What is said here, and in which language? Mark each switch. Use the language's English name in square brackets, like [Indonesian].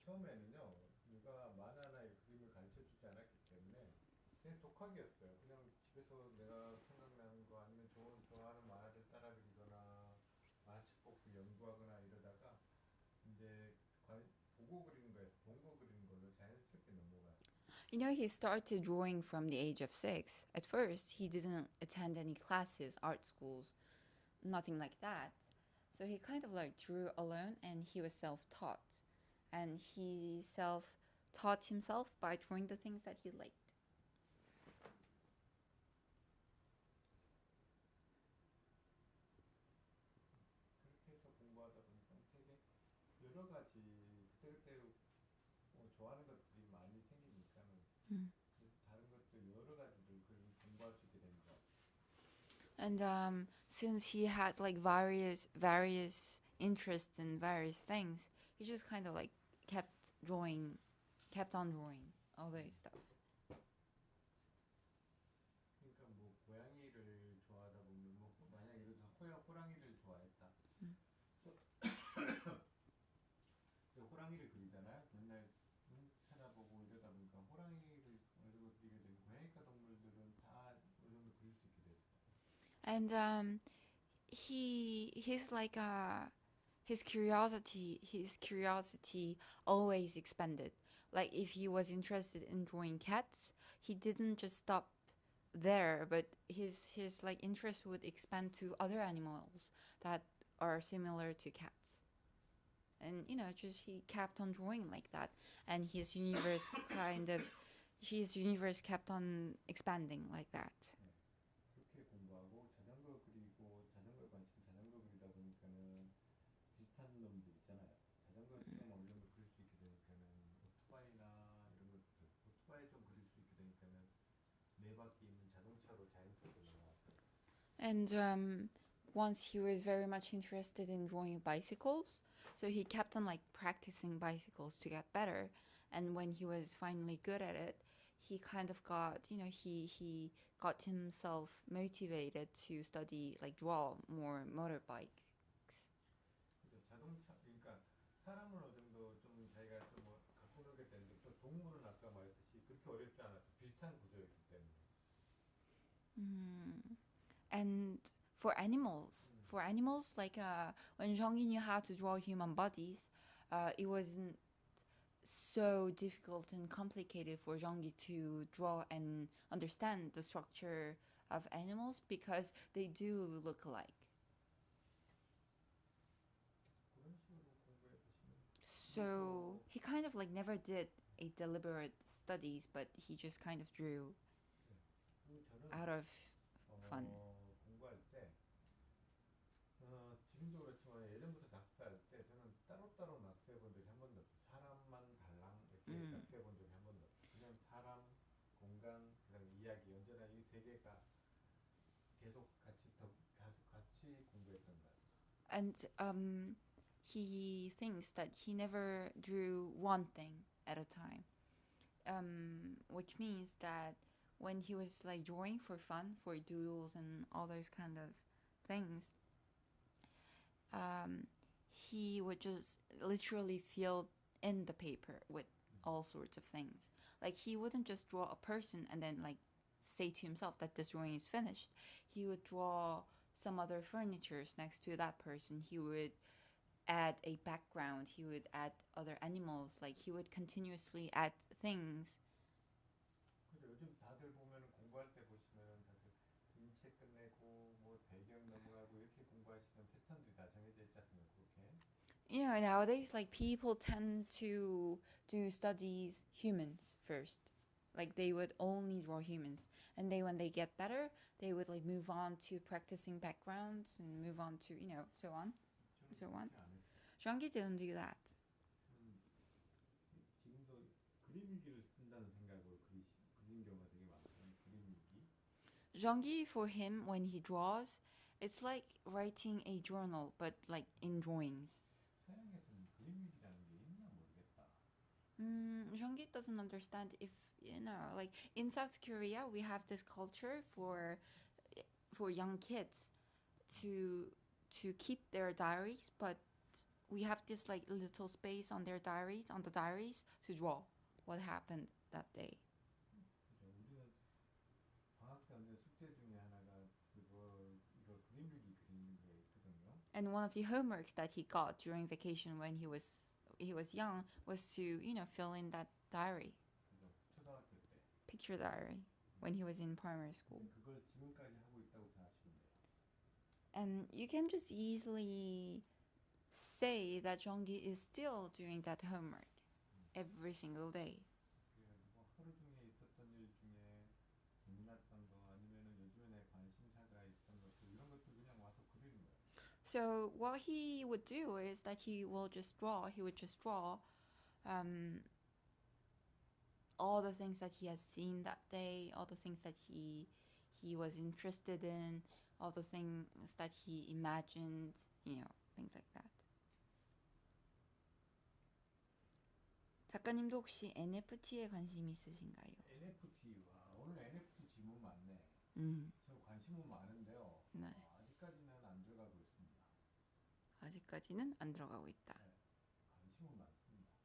[Korean] 처음에는요, 누가 만화나 그림을 가르쳐 주지 않았기 때문에 그냥 독학이었어요. 그냥 집에서 내가 생각나는 거 아니면 좋아하는 만화를 따라 그리거나 만화책북 연구하거나 이러다가 이제 보고 그리는 거에서 본 거 그리는 걸로 자연스럽게 넘어가요. [English] He started drawing from the age of 6. At first, he didn't attend any classes, art schools, nothing like that. So he kind of drew alone, and he was self-taught. And he self-taught himself by drawing the things that he liked. [Korean] 그렇게 해서 공부하다 보니까 되게 여러 가지 그때그때 좋아하는 것들이 많이 생기니까는 그래서 다른 것도 여러 가지를 공부할 수 있게 된 것 같아요. [English] And since he had various interests in various things, he just kind of kept on drawing all those stuff. [Korean] 그러니까 뭐 고양이를 좋아하다 보면 만약 예를 들어서 호랑이를 좋아했다. 호랑이를 그리잖아요. 맨날 찾아보고 이러다 보니까 호랑이를 어느 정도 그리게 되고 고양이과 동물들은 다 어느 정도 그릴 수 있게 됐어요. [English] And his curiosity always expanded. Like if he was interested in drawing cats, he didn't just stop there, but his interest would expand to other animals that are similar to cats. And just he kept on drawing like that, and his universe kind of his universe kept on expanding like that. [Korean] 그렇게 공부하고 자전거 그리고 자전거에 관심 자전거 그리다 보니까는 비슷한 놈들 있잖아요. 자전거 좀 어느 정도 그릴 수 있게 되니까는 오토바이나 이런 것들 오토바이 좀 그릴 수 있게 되니까는 네 바퀴 있는 자동차로 자연스럽게 넘어왔어요. [English] And once he was very much interested in drawing bicycles, so he kept on like practicing bicycles to get better. And when he was finally good at it, he kind of got, he got himself motivated to study, like draw more motorbikes. [Korean] 그죠? 자동차 그러니까 사람은 어느 정도 좀 자기가 좀 갖고 놀게 되는데 또 동물은 아까 말했듯이 그렇게 어렵지 않았어. 비슷한 구조였기 때문에. [English] And for animals, like when Zhongyi knew how to draw human bodies, it wasn't so difficult and complicated for Zhongyi to draw and understand the structure of animals because they do look alike. [Korean] 그런 식으로 공부해 보시면 [English] So he kind of like never did a deliberate studies, but he just kind of drew [Korean] 그리고 저는 [English] out of fun. [Korean] 공부할 때 지금도 그렇지만 예전부터 낙서할 때 저는 따로따로 낙서해 본 적이 한 번도 없어요. 사람만 달랑 이렇게 낙서해 본 적이 한 번도 없어요. 그냥 사람, 공간, 그다음에 이야기 언제나 이 세 개가 계속 같이 공부했던 것 같아요. [English] And he thinks that he never drew one thing at a time, which means that when he was like drawing for fun, for doodles and all those kind of things, he would just literally fill in the paper with all sorts of things. Like he wouldn't just draw a person and then like say to himself that this drawing is finished. He would draw some other furnitures next to that person. He would add a background. He would add other animals. Like he would continuously add things. [Korean] 근데 요즘 다들 보면은 공부할 때 보시면은 다들 인체 끝내고 뭐 배경 넘어가고 이렇게 공부하시는 패턴들이 다 정해져 있지 않습니까? 그렇게. [English] Nowadays like people tend to do studies humans first. Like they would only draw humans, and when they get better, they would like move on to practicing backgrounds and move on to so on. So on. [Korean] 그렇게 안 했어요. [English] Zhongyi didn't do that. [Korean] 지금도 그림일기를 쓴다는 생각으로 그리는 경우가 되게 많거든요. 그림일기. [English] Zhongyi, for him, when he draws, it's like writing a journal, but like in drawings. [Korean] 서양에서는 그림일기라는 게 있나 모르겠다. [English] Zhongyi doesn't understand if like in South Korea we have this culture for young kids to keep their diaries, but we have this like little space on the diaries to draw what happened that day. [Korean] 그죠? 우리는 방학 때 하는 숙제 중에 하나가 이거 그림일기 그리는 게 있거든요. [English] And one of the homeworks that he got during vacation when he was young was to fill in that diary, [Korean] 그죠? 초등학교 때. [English] picture diary, when he was in primary school. [Korean] 그걸 지금까지 하고 있다고 생각하시면 돼요. [English] And you can just easily say that Zhongyi is still doing that homework every single day. [Korean] 그래가지고 하루 중에 있었던 일 중에 재미났던 거 아니면은 요즘에 내 관심사가 있던 것들 이런 것들 그냥 와서 그리는 거예요. [English] So what he would do is that he would just draw all the things that he has seen that day, all the things that he was interested in, all the things that he imagined, things like that. [Korean] 작가님도 혹시 NFT에 관심 있으신가요? NFT 오늘 NFT 질문 많네. 저 관심은 많은데요. 네. 아직까지는 안 들어가고 있습니다. 아직까지는 안 들어가고 있다. 네, 관심은 많습니다.